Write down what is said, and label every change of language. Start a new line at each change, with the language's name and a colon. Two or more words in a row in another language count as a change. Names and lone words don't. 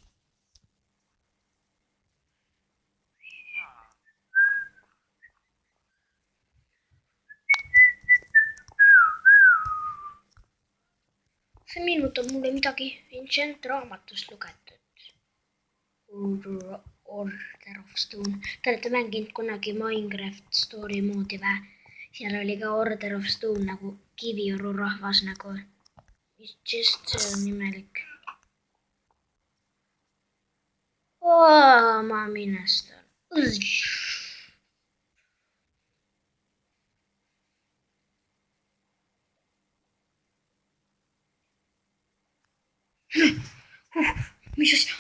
Estonian: See meenutab mulle midagi Ancient raamatust lugetud. Order of Stone. Te olete mänginud kunagi Minecraft story moodi vä? Seal oli ka Order of Stone nagu Kiviõru rahvas nagu. Just see on imelik. Ma minestan. Mis asja?